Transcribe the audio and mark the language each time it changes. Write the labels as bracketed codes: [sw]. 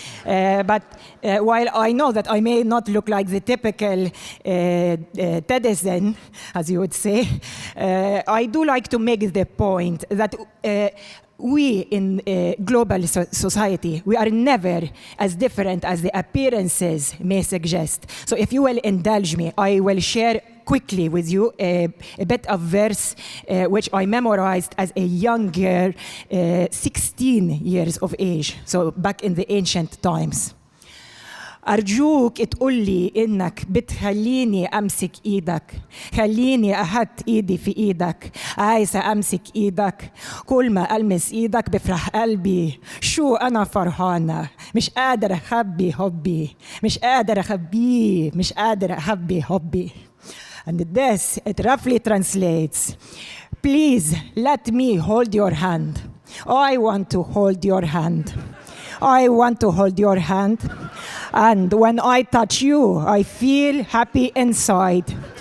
[en] But while I know that I may not look like the typical Tedison, as you would say, I do like to make the point that we in global society, we are never as different as the appearances may suggest. So if you will indulge me, I will share quickly with you a bit of verse which I memorized as a young girl, 16 years of age, so back in the ancient times. [ar] أرجوك تقولي إنك بتخليني أمسك إيدك خليني أحط إيدي في إيدك عايزة أمسك إيدك كل ما ألمس إيدك بفرح قلبي شو أنا فرحانة مش قادر أخبي حبي مش قادر أخبيه مش قادر أخبي حبي. [en] And this, it roughly translates, please let me hold your hand. I want to hold your hand. I want to hold your hand. And when I touch you, I feel happy inside.